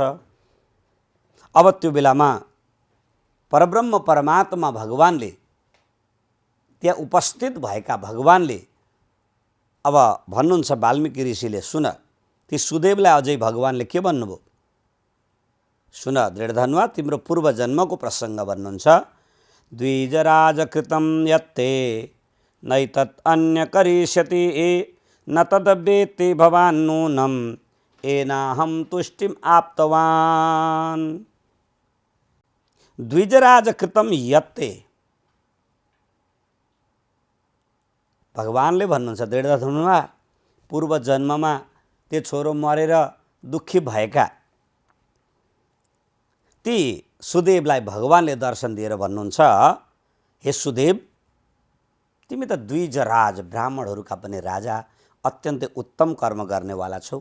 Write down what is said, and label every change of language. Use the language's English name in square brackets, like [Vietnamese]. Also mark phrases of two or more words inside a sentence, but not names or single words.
[Nepali] अब त्यो बेलामा परब्रह्म परमात्मा भगवानले, त्यहाँ उपस्थित भएका भगवानले अब भन्नुहुन्छ वाल्मीकि ऋषिले, सुन ती सुदेवलाई अझै भगवानले के भन्नुभयो सुन। दृढधनुवा तिम्रो पूर्व जन्मको प्रसङ्ग भन्नुहुन्छ। [Sanskrit] द्विजराजकृतं यत्ते नैतत् अन्य करिष्यति न तद्वेत्ति भवान् नूनं येनाहं तुष्टिम् आप्तवान्। द्विजराजकृतं यत्ते, [Nepali] भगवानले भन्नुहुन्छ दृढधनुवा पूर्व जन्ममा त्यो छोरो मरेर दुःखी भएका ती सुदेवलाई भगवानले दर्शन दिएर भन्नुहुन्छ, हे सुदेव तिमी त द्विजराज ब्राह्मणहरूका पनि राजा, अत्यन्तै उत्तम कर्म गर्नेवाला छौ।